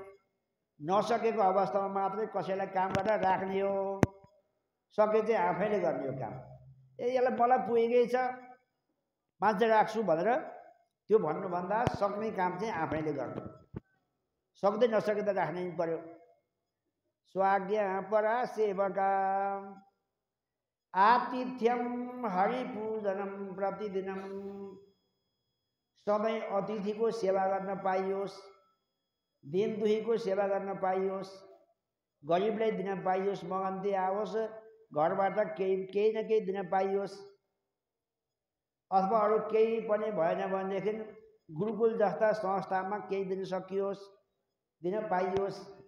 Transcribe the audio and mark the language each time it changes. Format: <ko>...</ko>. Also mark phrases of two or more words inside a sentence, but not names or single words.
<ne>नसकेको अवस्थामा मात्रै कसैलाई काम गरेर राख्ने हो, सके चाहिँ आफैले गर्ने हो काम। यसलाई मलाई पुगेकै छ मान्छे राख्छु भनेर त्यो भन्नुभन्दा सक्ने काम चाहिँ आफैले गर्नु, सक्दै नसके त राख्नै पर्यो।</ne> <sa>स्वाज्ञा परा सेवका आतिथ्यम हरिपूजनम प्रतिदिनम,</sa> <ne>सधैँ अतिथिको सेवा गर्न पाइयोस्, दिन दुहीको सेवा गर्न पाइयोस्, गरिबलाई दिन पाइयोस्, मगन्ती आओस्, घरबाट केही न केही दिन पाइयोस्, अथवा अरू केही पनि भएन भनेदेखि गुरुकुल जस्ता संस्थामा केही दिन सकियोस्, दिन पाइयोस्।</ne>